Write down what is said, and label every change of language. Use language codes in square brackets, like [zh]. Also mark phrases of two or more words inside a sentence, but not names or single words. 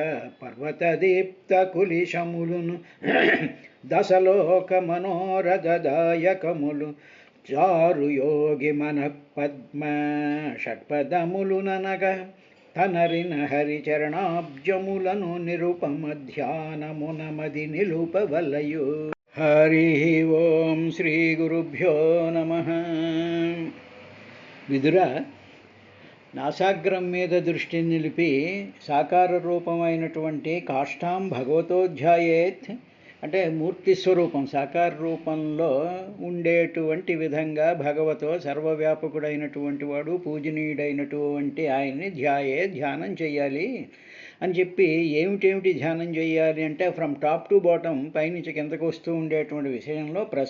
[te] పర్వతదీప్తకులిశములును దశలోకమనోరథదాయకములు చారుయోగి మనః పద్మ షట్పదములనఁగ తనరిన हरिचरणाब्जमुలను నిరుపమ ధ్యానమునమది నిలుపవలయు. [sa] హరి ఓం శ్రీ గురుభ్యో నమః. [te] విదురా, నాసాగ్రం మీద దృష్టి నిలిపి సాకార రూపమైనటువంటి [sa] కాష్టాం భగవతోధ్యాయేత్ [te] అంటే మూర్తి స్వరూపం సాకార రూపంలో ఉండేటువంటి విధంగా భగవతో సర్వవ్యాపకుడైనటువంటి వాడు పూజనీయుడైనటువంటి ఆయన్ని ధ్యానం చెయ్యాలి అని చెప్పి ఏమిటేమిటి ధ్యానం చేయాలి అంటే [en] from top to bottom [te] పైనుంచి కిందకు వస్తూ ఉండేటువంటి విషయంలో